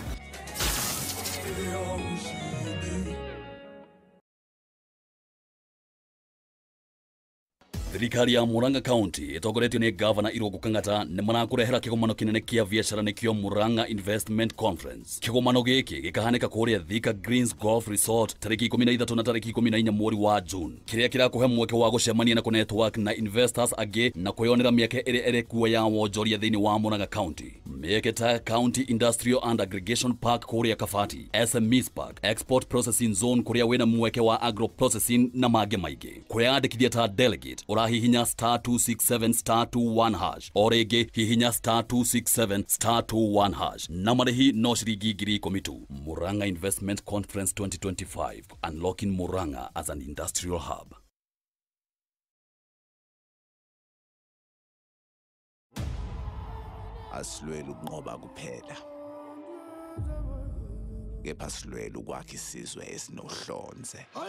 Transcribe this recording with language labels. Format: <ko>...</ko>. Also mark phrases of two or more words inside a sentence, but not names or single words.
<ki>Thirikari ya Murang'a County itongoretio ni Governor Irungu Kang'ata ni marakurehera kigomano kinene kia biashara nikio Murang'a Investment Conference. Kigomano giki gikahanika kuria Thika Greens Golf Resort tariki 13 na tariki 14 mweri wa June. Kiria kirakuhe mweke wa gucemania na network na investors age na kwiyonera mieke ere kuwa ya wonjoria thini wa Murang'a County. Mieke ta County Industrial and Aggregation Park kuria Kafati, SMEs Park, Export Processing Zone kuria wena mweke wa</ki> <en>agro processing</en> <ki>na mage maige. Kwiyandikithia ta delegate hihinya star 267 star 21 hash orege hihinya star 267 star 21 hash na marehi no shiringi 10,000.</ki> <en>Murang'a Investment Conference 2025, unlocking Murang'a as an industrial hub.</en> <zu>Asilwela ukunqoba kuphela, kepha asilwela ukwakha isizwe esinohlonze.</zu>